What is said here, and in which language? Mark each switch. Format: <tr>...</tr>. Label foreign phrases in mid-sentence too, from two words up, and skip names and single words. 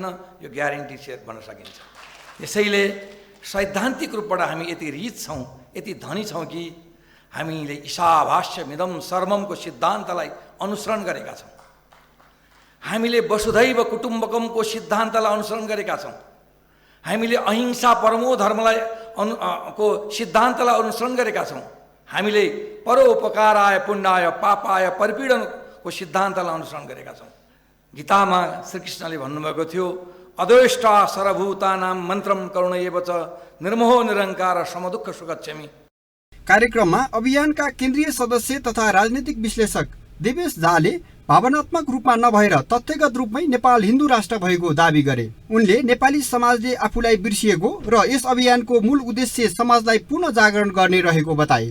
<ne>यो ग्यारेन्टी सेयर भन्न सकिन्छ। यसैले सैद्धान्तिक रूपबाट हामी यति रिच छौँ, यति धनी छौँ कि हामीले</ne> <sa>ईशावास्यमिदं सर्वमको</sa> <ne>सिद्धान्तलाई अनुसरण गरेका छौँ। हामीले</ne> <sa>वसुधैव कुटुम्बकमको</sa> <ne>सिद्धान्तलाई अनुसरण गरेका छौँ। हामीले</ne> <sa>अहिंसा परमो धर्मलाई</sa> <ne>को सिद्धान्तलाई अनुसरण गरेका छौँ। हामीले</ne> <sa>परोपकाराय पुण्याय पापाय परिपीडनको</sa> <ne>सिद्धान्तलाई अनुसरण गरेका छौँ। गीतामा श्रीकृष्णले भन्नुभएको थियो,</ne> <sa>अद्वेष्टा सर्वभूतानां मन्त्रम करुणैव च निर्मोहो निरङ्कार समदुःख सुगच्छमि।</sa> <ne>कार्यक्रममा अभियानका केन्द्रीय सदस्य तथा राजनीतिक विश्लेषक देवेश झाले भावनात्मक रूपमा नभएर तथ्यगत रूपमै नेपाल हिन्दू राष्ट्र भएको दावी गरे। उनले नेपाली समाजले आफूलाई बिर्सिएको र यस अभियानको मूल उद्देश्य समाजलाई पुनः जागरण गर्ने रहेको बताए।</ne>